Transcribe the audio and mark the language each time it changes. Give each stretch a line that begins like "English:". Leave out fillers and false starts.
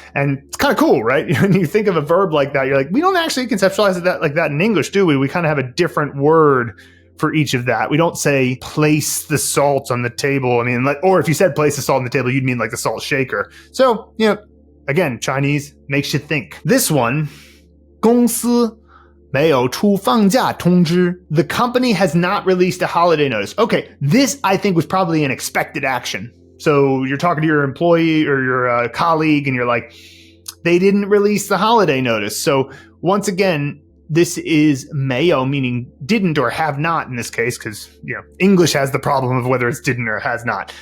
English: And it's kind of cool, right? When you think of a verb like that, you're like, we don't actually conceptualize it like that in English, do we? We kind of have a different word for each of that. We don't say place the salt on the table. I mean, or if you said place the salt on the table, you'd mean like the salt shaker. So, again, Chinese makes you think. This one,
Chinese: 公司没有出放假通知.
English: The company has not released a holiday notice. Okay, this I think was probably an expected action. So you're talking to your employee or your colleague and you're like, they didn't release the holiday notice. So once again, this is 没有, meaning didn't or have not in this case, because English has the problem of whether it's didn't or has not.